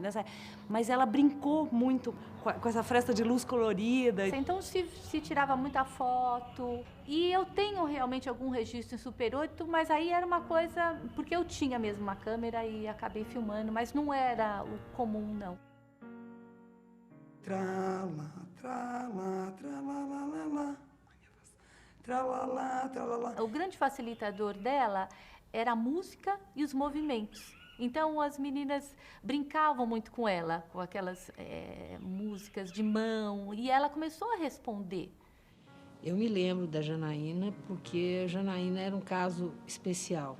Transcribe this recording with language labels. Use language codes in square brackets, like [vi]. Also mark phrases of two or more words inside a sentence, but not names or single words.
[pt] Mas ela brincou muito com essa fresta de luz colorida. Então se tirava muita foto. E eu tenho realmente algum registro em Super 8, mas aí era uma coisa, porque eu tinha mesmo uma câmera e acabei filmando, mas não era o comum, não. Trala, trala, tralalala. Tralala, tralala. O grande facilitador dela era a música e os movimentos. Então as meninas brincavam muito com ela, com aquelas músicas de mão, e ela começou a responder. Eu me lembro da Janaína porque a Janaína era um caso especial.